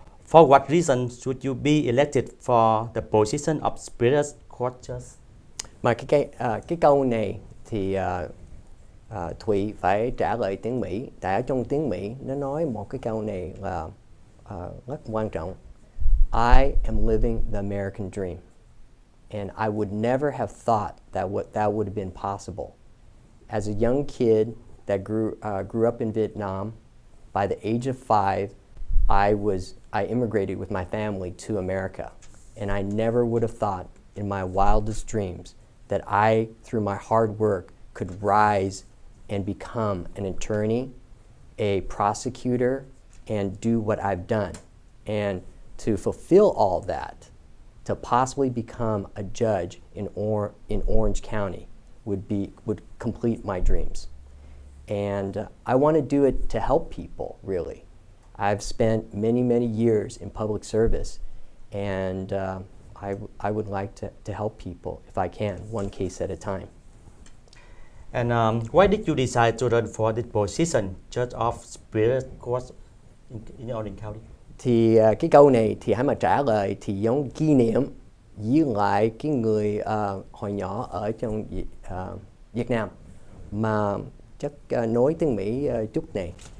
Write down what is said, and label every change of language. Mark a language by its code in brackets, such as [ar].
[en] For what reason should you be elected for the position of Superior Court Judge? [vi] Mà cái câu này thì Thùy phải trả lời tiếng Mỹ. Tại ở trong tiếng Mỹ nó nói một cái câu này là rất quan trọng. [en] I am living the American dream, and I would never have thought that would have been possible. As a young kid that grew up in Vietnam, by the age of 5, I immigrated with my family to America, and I never would have thought in my wildest dreams that I, through my hard work, could rise and become an attorney, a prosecutor, and do what I've done. And to fulfill all that, to possibly become a judge in Orange County would complete my dreams. And I want to do it to help people, really. I've spent many years in public service, and I would like to help people if I can, one case at a time. And why did you decide to run for this position, Judge of Superior Court in Orange County? [vi] Thì cái câu này thì hãy mà trả lời thì giống kỷ niệm với lại cái người hồi nhỏ ở trong Việt Nam mà chắc nói tiếng Mỹ chút này.